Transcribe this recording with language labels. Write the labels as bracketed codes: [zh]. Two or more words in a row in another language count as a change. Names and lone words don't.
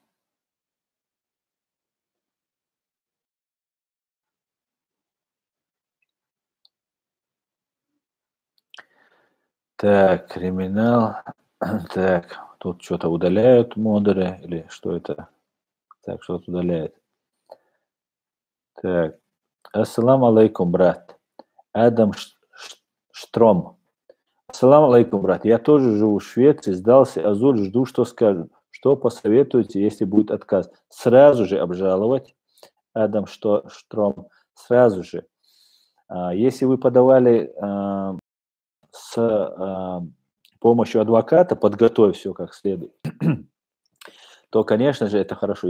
[ru] Так, криминал. Так, тут что-то удаляют модеры или что это? Так, что-то удаляет. Так. [ar] السلام عليكم, [ru] брат. Адам Штром. [ar] السلام عليكم, [ru] брат. Я тоже живу в Швеции, сдался Азуль, жду, что скажут. Что посоветуете, если будет отказ? Сразу же обжаловать, Адам Штром, сразу же. Если вы подавали с помощью адвоката, подготовь все как следует, то, конечно же, это хорошо.